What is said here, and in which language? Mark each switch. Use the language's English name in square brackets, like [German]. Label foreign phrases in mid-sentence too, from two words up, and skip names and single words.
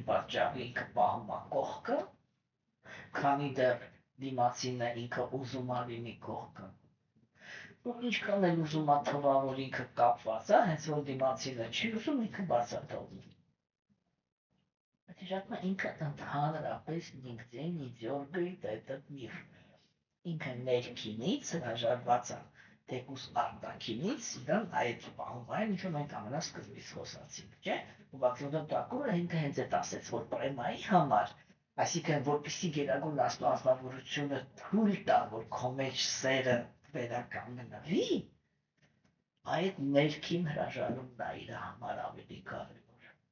[Armenian] պատճառի, ինքը պահում է կողքը, քանի դեռ դիմացինը ինքը ուզում է լինի կողքը։ Ու ինչքան էլ ուզում է թվա, որ ինքը կապված է, հենց որ դիմացինը չի ուզում, ինքը բաց է թողնում։ Բայց իհարկե ինքը ընդհանրապես նիգդե [Russian] не дергает этот мир։ [Armenian] Ինքը ներքինից հրաժարված է, թեկուզ արտաքինից իրան այդ պահում այն, ինչ որ մենք ամենասկզբից խոսացինք, չէ՞։ Ու Բակտերիոն Տակովը ինքը հենց այդ ասեց, որ պրեմայի համար, այսինքն որպեսզի գերագույն աստվածավորությունը թույլ տա, որ քո մեջ սերը վերականգնվի, այդ ներքին հրաժարումն է իր համար ավելի կարևոր։